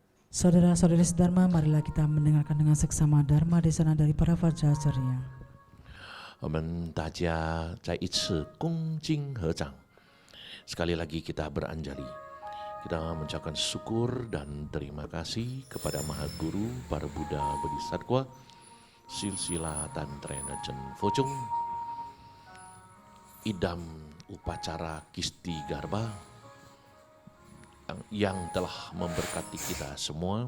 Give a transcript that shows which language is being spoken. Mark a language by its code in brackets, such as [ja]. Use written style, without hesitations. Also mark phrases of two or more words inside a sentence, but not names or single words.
[id] Saudara-saudari sedharma, marilah kita mendengarkan dengan seksama Dharma Desana dari para Vajracarya. [zh] 我们大家再一次恭敬合掌， [id] sekali lagi kita beranjali. Kita mengucapkan syukur dan terima kasih kepada Maha Guru, para Buddha Bodhisattva, Silsila Tantrena Chen Focung, idam upacara Kisti Garba yang telah memberkati kita semua.